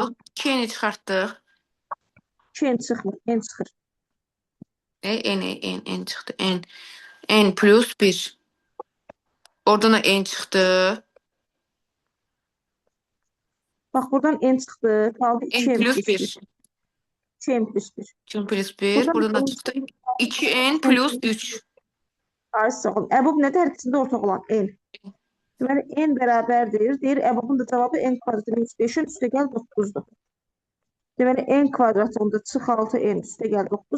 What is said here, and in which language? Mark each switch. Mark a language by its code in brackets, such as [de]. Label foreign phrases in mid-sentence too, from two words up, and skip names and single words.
[az] çıxartdıq. 2 eni çıxartdıq. 2 en çıxmır. En çıxır. En çıxdı. En plus 1. Oradan da en çıxdı. Bax, buradan en çıxdı. Qaldı 2 En en plus plus 1. 1. 2 en plus 1. 2 plus 1. Buradan Buradan da en çıxdı. 2n plus 3. Ay, sağ ol. EBOB nədir? Hər ikisində ortaq olan en. Deməli, en bərabərdir. Deyir, EBOB-un da cavabı en kvadratı minus 5-in üstə gəl 9-dur. Deməli, en kvadratı onda çıx 6 en üstə gəl 9.